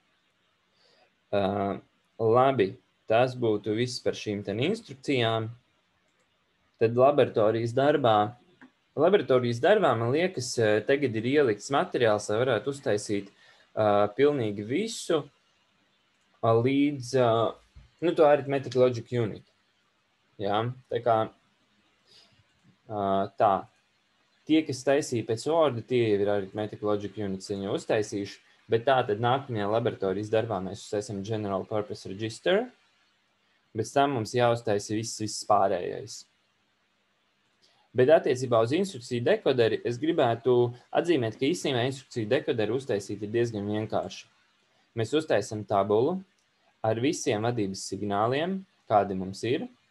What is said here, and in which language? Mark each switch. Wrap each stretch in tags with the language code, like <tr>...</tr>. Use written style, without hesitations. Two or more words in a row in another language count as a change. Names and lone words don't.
<lv>Labi, tas būtu viss par šīm instrukcijām. Tad laboratorijas darbā, man liekas, tagad ir ielikts materiāls, lai varētu uztaisīt pilnīgi visu līdz to</lv> <en>arithmetic logic unit.</en> <lv>Jā, tā kā tā. Tie, kas taisīja pēc Worda, tie jau ir</lv> <en>arithmetic logic units</en> <lv>jau uztaisījuši, bet tā tad nākamajā laboratorijas darbā mēs uztaisam</lv> <en>general purpose register,</en> <lv>bet tam mums jāuztaisa viss pārējais. Bet attiecībā uz instrukciju dekoderi es gribētu atzīmēt, ka īstenībā instrukciju dekoderi uztaisīt ir diezgan vienkārši. Mēs uztaisam tabulu ar visiem vadības signāliem, kādi mums ir.</lv>